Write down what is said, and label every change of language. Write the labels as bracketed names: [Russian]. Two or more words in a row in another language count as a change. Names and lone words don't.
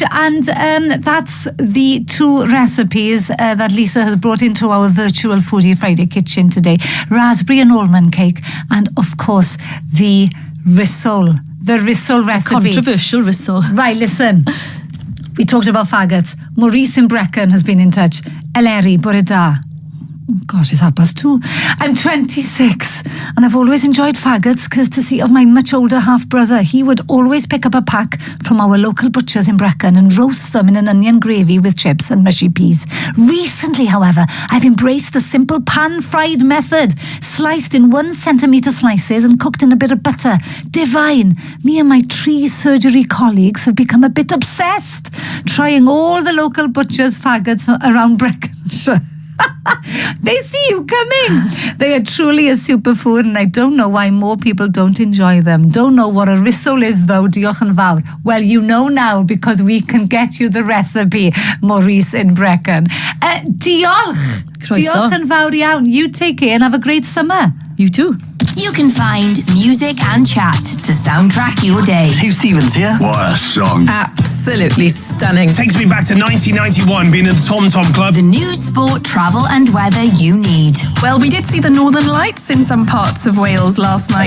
[English] And that's the 2 recipes that Lisa has brought into our virtual Foodie Friday kitchen today. Raspberry and almond cake, and of course the Rissoles. The Rissoles recipe. Controversial Rissoles. Right, listen. We talked about faggots. Maurice in Brecon has been in touch. Eleri, [Welsh] bore da. [English] Gosh, it's 2:30. I'm 26 and I've always enjoyed faggots courtesy of my much older half-brother. He would always pick up a pack from our local butchers in Brecon and roast them in an onion gravy with chips and mushy peas. Recently, however, I've embraced the simple pan-fried method, sliced in 1 centimetre slices and cooked in a bit of butter. Divine. Me and my tree surgery colleagues have become a bit obsessed, trying all the local butchers' faggots around Breconshire. They see you coming. They are truly a superfood and I don't know why more people don't enjoy them. Don't know what a rissole is though, [Welsh] diolch yn fawr. [English] Well, you know now because we can get you the recipe, Maurice in Brecon. [Welsh] Diolch. Diolch yn fawr iawn. [English] You take care and have a great summer. You too. You can find music and chat to soundtrack your day. Hugh Stevens here. What a song. Absolutely stunning. Takes me back to 1991, being in the Tom Tom Club. The news, sport, travel and weather you need. Well, we did see the Northern Lights in some parts of Wales last night.